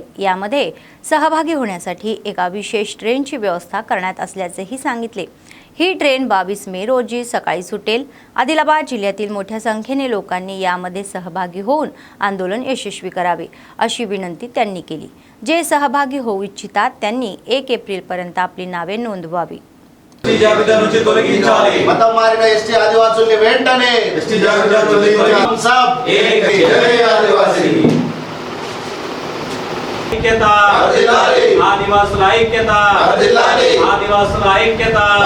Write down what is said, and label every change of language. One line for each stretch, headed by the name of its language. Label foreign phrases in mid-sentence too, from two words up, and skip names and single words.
Marathi: यामध्ये सहभागी होण्यासाठी एका विशेष ट्रेनची व्यवस्था करण्यात असल्याचेही सांगितले. ही ट्रेन 22 मे रोजी सकाळी सुटेल. आदिलाबाद जिल्ह्यातील मोठ्या संख्येने लोकांनी यामध्ये सहभागी होऊन आंदोलन यशस्वी करावे अशी विनंती त्यांनी केली. जे सहभागी होऊ इच्छितात त्यांनी 1 एप्रिलपर्यंत आपली नावे नोंदवावी.
Telugu: మతం మారిన ఎస్టీ ఆదివాసుల్ని వెంటనే ఐక్యత, ఆదివాసుల ఐక్యత, ఆదివాసుల ఐక్యత.